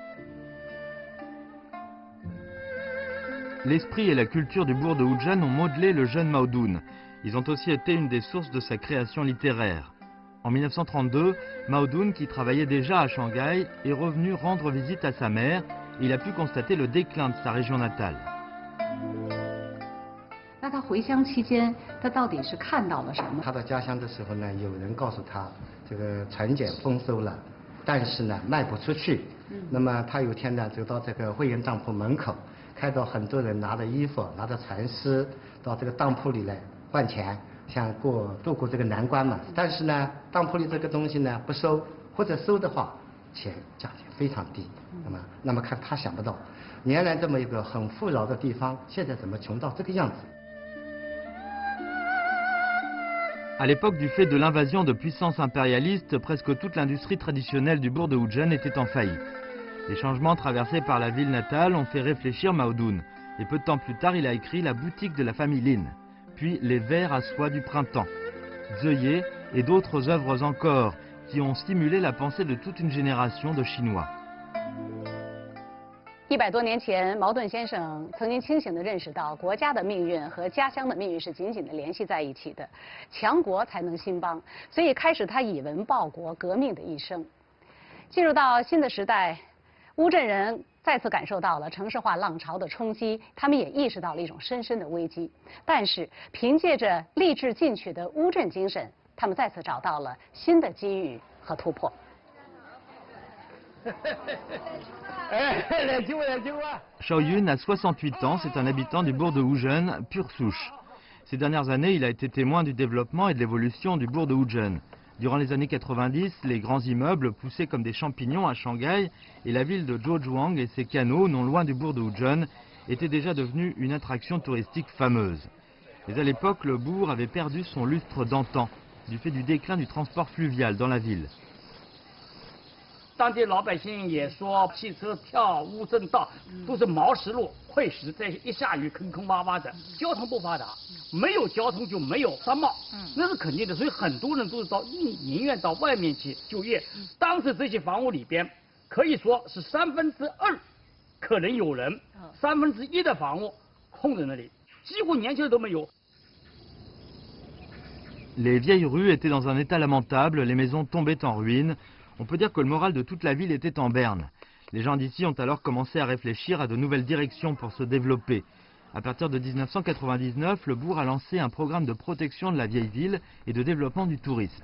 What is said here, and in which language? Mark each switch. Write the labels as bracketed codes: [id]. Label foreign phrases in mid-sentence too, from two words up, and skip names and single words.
[fr] L'esprit et la culture du bourg de Wuzhen ont modelé le jeune Mao Dun. Ils ont aussi été une des sources de sa création littéraire. En 1932, Mao Dun, qui travaillait déjà à Shanghai, est revenu rendre visite à sa mère et il a pu constater le déclin de sa région natale. [zh] 那他回乡期间，他到底是看到了什么？他到家乡的时候呢，有人告诉他，这个蚕茧丰收了，但是呢卖不出去。那么他有一天呢，走到这个会员当铺门口，看到很多人拿着衣服、拿着蚕丝到这个当铺里来换钱，想度过这个难关嘛。但是呢，当铺里这个东西呢不收，或者收的话，价钱非常低。那么看他想不到，原来这么一个很富饶的地方，现在怎么穷到这个样子？ [fr] À l'époque du fait de l'invasion de puissances impérialistes, presque toute l'industrie traditionnelle du bourg de Wuzhen était en faillite. Les changements traversés par la ville natale ont fait réfléchir Mao Dun. Et peu de temps plus tard, il a écrit La boutique de la famille Lin, puis Les vers à soie du printemps, Zeuye et d'autres œuvres encore qui ont stimulé la pensée de toute une génération de Chinois. [zh] 100 多年前，茅盾先生曾经清醒地认识到，国家的命运和家乡的命运是紧紧地联系在一起的，强国才能兴邦，所以开始他以文报国、革命的一生。进入到新的时代，乌镇人再次感受到了城市化浪潮的冲击，他们也意识到了一种深深的危机。但是，凭借着励志进取的乌镇精神，他们再次找到了新的机遇和突破。 [fr] Shao Yun a 68 ans, c'est un habitant du bourg de Wuzhen, pure souche. Ces dernières années, il a été témoin du développement et de l'évolution du bourg de Wuzhen. Durant les années 90, les grands immeubles poussaient comme des champignons à Shanghai et la ville de Zhuozhuang et ses canaux, non loin du bourg de Wuzhen, étaient déjà devenus une attraction touristique fameuse. Mais à l'époque, le bourg avait perdu son lustre d'antan, du fait du déclin du transport fluvial dans la ville. [zh] 当地老百姓也说，汽车跳乌镇道都是毛石路、碎石，在一下雨坑坑洼洼的，交通不发达，没有交通就没有商贸，那是肯定的。所以很多人都是宁愿到外面去就业。当时这些房屋里边，可以说是2/3可能有人，1/3的房屋空在那里，几乎年轻人都没有。 [fr] Les vieilles rues étaient dans un état lamentable, les maisons tombaient en ruine. On peut dire que le moral de toute la ville était en berne. Les gens d'ici ont alors commencé à réfléchir à de nouvelles directions pour se développer. À partir de 1999, le bourg a lancé un programme de protection de la vieille ville et de développement du tourisme.